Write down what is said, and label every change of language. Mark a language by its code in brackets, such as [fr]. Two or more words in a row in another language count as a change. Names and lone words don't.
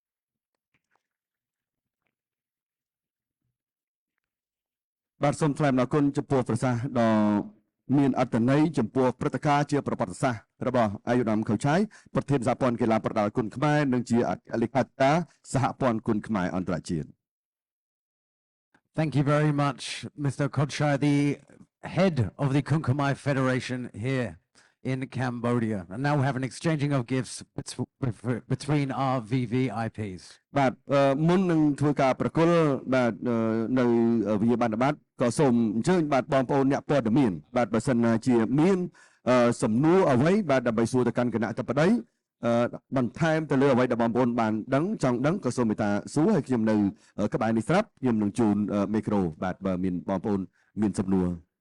[km] បាទសូមថ្លែងអំណរគុណចំពោះប្រសាសន៍ដ៏មានអត្ថន័យចំពោះព្រឹត្តិការណ៍ជាប្រវត្តិសាស្ត្ររបស់អាយុដាមខូឆៃប្រធានសហព័ន្ធកីឡាប្រដាល់គុណខ្មែរនិងជាអគ្គលេខាធិការសហព័ន្ធគុណខ្មែរអន្តរជាតិ [en] Thank you very much, Mr. Kochai, the head of the Kunkumai Federation here in Cambodia. And now we have an exchanging of gifts between our VVIPs. [km] បាទមុននឹងធ្វើការប្រគល់បាទនៅវិញ្ញាបនបត្រក៏សូមអញ្ជើញបាទបងប្អូនអ្នកព័ត៌មានបាទបើសិនណាជាមានសំណួរអ្វីបាទដើម្បីសួរទៅកាន់គណៈអធិបតីបន្ថែមទៅលើអ្វីដែលបងប្អូនបានដឹងចង់ដឹងក៏សូមមេត្តាសួរឲ្យខ្ញុំនៅក្បែរនេះស្រាប់ខ្ញុំនឹងជូនមីក្រូបាទបើមានបងប្អូនមានសំណួរ